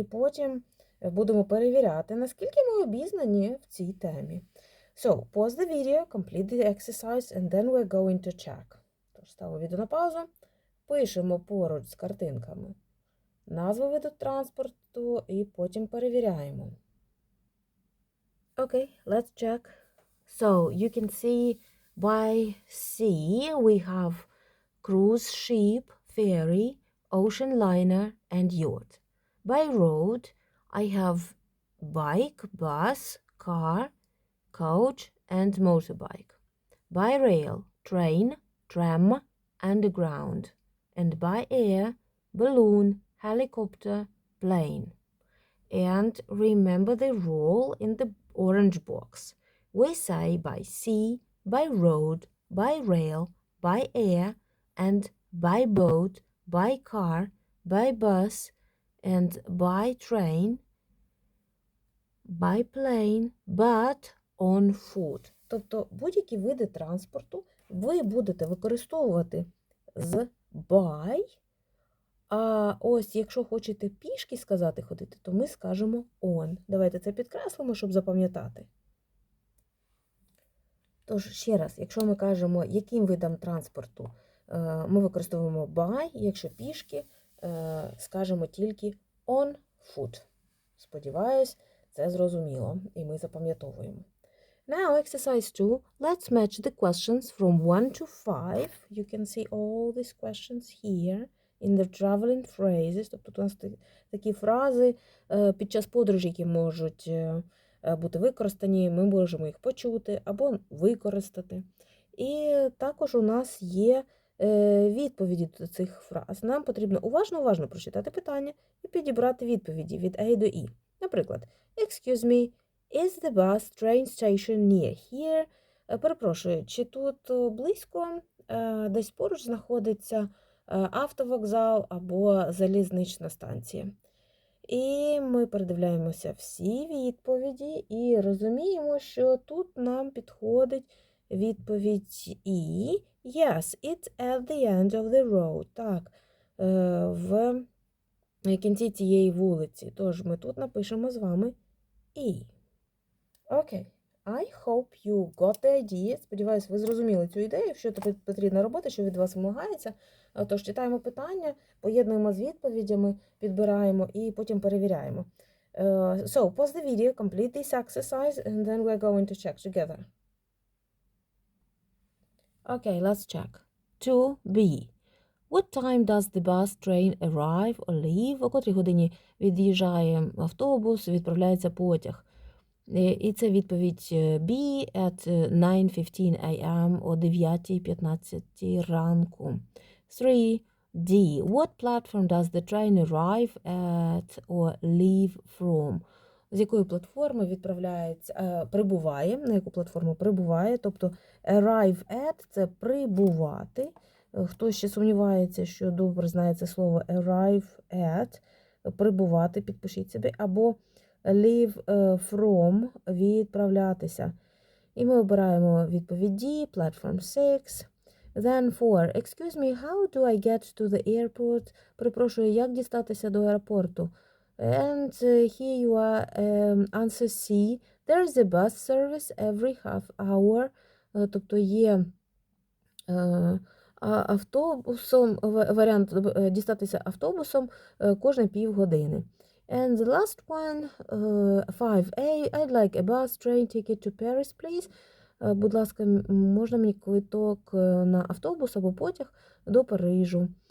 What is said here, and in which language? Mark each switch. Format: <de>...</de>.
<uk>І потім будемо перевіряти, наскільки ми обізнані в цій темі.</uk> <en>So, pause the video, complete the exercise, and then we're going to check.</en> <uk>Тож, ставимо відео на паузу, пишемо поруч з картинками назву виду транспорту і потім перевіряємо.</uk> <en>Okay, let's check. So, you can see by sea we have cruise ship, ferry, ocean liner, and yacht. By road, I have bike, bus, car, coach, and motorbike. By rail, train, tram, underground. And by air, balloon, helicopter, plane. And remember the rule in the orange box. We say by sea, by road, by rail, by air, and by boat, by car, by bus, and by train, by plane, but on foot.</en> <uk>Тобто будь-які види транспорту ви будете використовувати з by, а ось якщо хочете пішки сказати ходити, то ми скажемо on. Давайте це підкреслимо, щоб запам'ятати. Тож, ще раз, якщо ми кажемо, яким видом транспорту ми використовуємо by, якщо пішки, скажемо тільки</uk> <en>on foot.</en> <uk>Сподіваюсь, це зрозуміло, і ми запам'ятовуємо.</uk> <en>Now, exercise 2. Let's match the questions from 1 to 5. You can see all these questions here in the traveling phrases.</en> <uk>Тобто у нас такі фрази під час подорожі, які можуть бути використані, ми можемо їх почути або використати. І також у нас є відповіді до цих фраз. Нам потрібно уважно прочитати питання і підібрати відповіді від A до E.</uk> <en>Наприклад, excuse me, is the bus train station near here?</en> <uk>Перепрошую, чи тут близько, десь поруч знаходиться автовокзал або залізнична станція? І ми передивляємося всі відповіді і розуміємо, що тут нам підходить відповідь І.</uk> <en>Yes, it's at the end of the road.</en> <uk>Так, в кінці цієї вулиці. Тож ми тут напишемо з вами І.</uk> <en>Окей. I hope you got the idea.</en> <uk>Сподіваюсь, ви зрозуміли цю ідею, що тут потрібно робити, що від вас вимагається. Тож читаємо питання, поєднуємо з відповідями, підбираємо і потім перевіряємо.</uk> <en>So, pause the video, complete this exercise, and then we're going to check together. Okay, let's check. 2B. What time does the bus train arrive or leave?</en> <uk>О котрій годині від'їжджає автобус, відправляється потяг? І це відповідь B</uk> <en>at 9:15 a.m.</en> <uk>о 9:15 ранку. 3D.</uk> <en>What platform does the train arrive at or leave from?</en> <uk>з якої платформи відправляється, прибуває, на яку платформу прибуває, тобто arrive at – це прибувати. Хто ще сумнівається, що добре знає це слово arrive at, прибувати, підпишіть собі, або leave from – відправлятися. І ми обираємо відповідь D,</uk> <en>platform 6. Then 4. Excuse me, how do I get to the airport? Перепрошую, як дістатися до аеропорту? And here you are, answer C. There is a bus service every half hour.</en> <uk>Тобто є автобусом, варіант дістатися автобусом кожні півгодини.</uk> <en>And the last one, 5A. I'd like a bus train ticket to Paris, please.</en> <uk>Будь ласка, можна мені квиток на автобус або потяг до Парижу.</uk>